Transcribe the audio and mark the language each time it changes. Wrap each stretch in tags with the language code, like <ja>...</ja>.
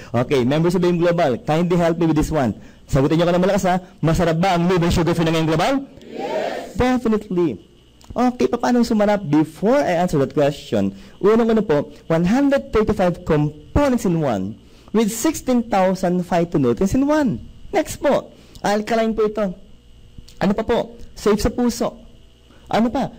<en>Okay, members of AIM Global, kindly help me with this one.</en> <tl>Sagutin niyo ka na malakas Masarap ba ang Live Sugar Free ng AIM Global?</tl> <en>Yes! Definitely. Okay,</en> <tl>paano sumarap?</tl> <en>Before I answer that question,</en> <tl>unang-una po,</tl> <en>135 components in 1 with 16,000 phytonutrients in 1.</en> <tl>Next po, alkaline po ito. Ano pa po? Safe sa puso. Ano pa?</tl>